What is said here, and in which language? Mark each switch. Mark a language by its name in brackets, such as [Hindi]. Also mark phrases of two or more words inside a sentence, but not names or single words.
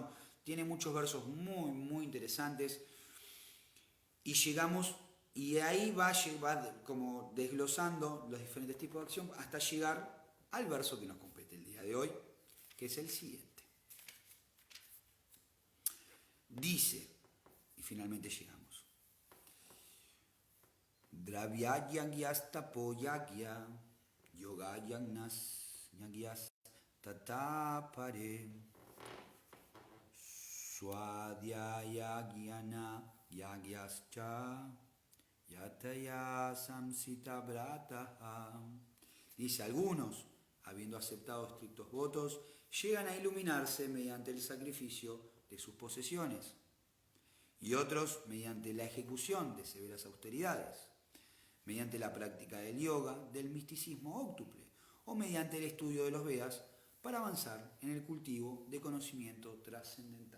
[Spanish] Tiene muchos versos muy, muy interesantes. Y llegamos, y ahí va como desglosando los diferentes tipos de acción hasta llegar al verso que nos compete el día de hoy, que es el siguiente. Dice, y finalmente llegamos, [Sanskrit] द्रव्ययज्ञास्तपोयज्ञा योगयज्ञा यज्ञास् तथापरे स्वाध्यायज्ञान यज्ञाश्च यतयः संशित व्रताः. [Spanish] Dice, algunos, habiendo aceptado estrictos votos, llegan a iluminarse mediante el sacrificio de sus posesiones, y otros mediante la ejecución de severas austeridades, mediante la práctica del yoga, del misticismo óctuple, o mediante el estudio de los Vedas para avanzar en el cultivo de conocimiento trascendental.